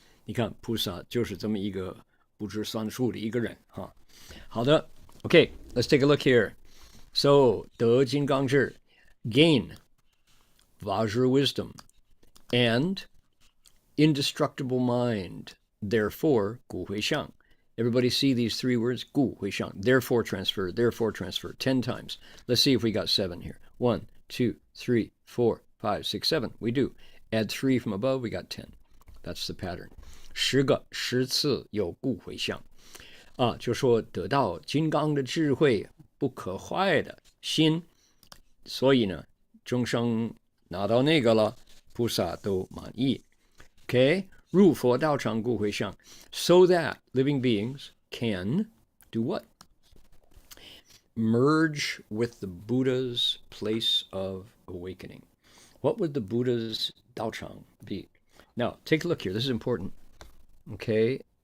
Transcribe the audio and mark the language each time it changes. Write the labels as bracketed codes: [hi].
[zh] 你看菩萨就是这么一个不知算数的一个人哈。 [en] 好的 ，OK, let's take a look here. So 得金刚智 gain Vajra wisdom and indestructible mind therefore 故回向. Everybody see these three words? [zh] 故回向. [en] Therefore transfer, 10 times. Let's see if we got 7 here. 1, 2, 3, 4, 5, 6, 7. We do. Add 3 from above, we got 10. That's the pattern. [zh] 10次有故回向啊，就说得到金刚的智慧，不可坏的心，所以呢，众生拿到那个了，菩萨都满意。 [en] Okay, 入佛道场故回向 so that living beings can do what? Merge with the Buddha's place of awakening. What would the Buddha's 道场 be? Now, take a look here. This is important. Okay?